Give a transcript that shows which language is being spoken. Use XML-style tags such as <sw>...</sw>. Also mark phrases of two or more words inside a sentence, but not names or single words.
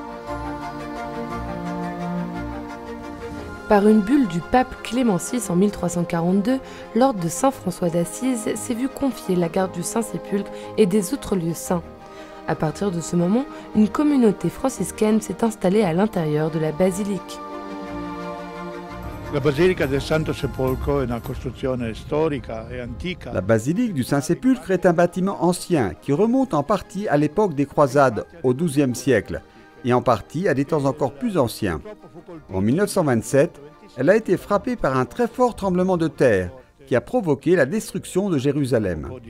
<fr>Par une bulle du pape Clément VI en 1342, l'ordre de Saint François d'Assise s'est vu confier la garde du Saint-Sépulcre et des autres lieux saints. À partir de ce moment, une communauté franciscaine s'est installée à l'intérieur de la basilique.</fr> <it>La basilica del Santo Sepolcro è una costruzione storica e antica.</it> <fr>La basilique du Saint-Sépulcre est un bâtiment ancien qui remonte en partie à l'époque des croisades, au XIIe siècle, et en partie à des temps encore plus anciens. En 1927, elle a été frappée par un très fort tremblement de terre qui a provoqué la destruction de Jérusalem.</fr>